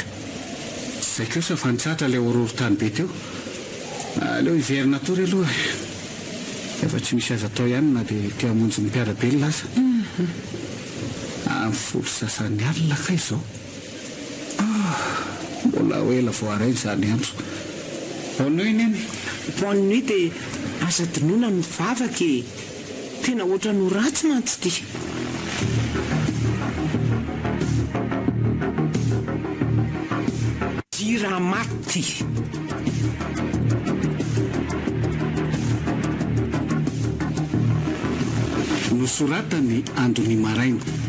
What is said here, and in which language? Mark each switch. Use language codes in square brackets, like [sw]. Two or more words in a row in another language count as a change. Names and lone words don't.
[mg] zay keo sa fa nitsahatra ilay ororotany be teo aleo hiverina tory aloha efa tsy misy aza atao ihany na dia tia hamonjy ny mpiarabely lasa amin'ny folo sasany alina kay izao mbola ho ela vao arainy zany andro [fr] bonne nuit [mg] neny [fr] bonne nuit [mg] dia aza dinoina mivavaka tena ohatra no ratsy mantsy ty jira maty nosoratany androny maraina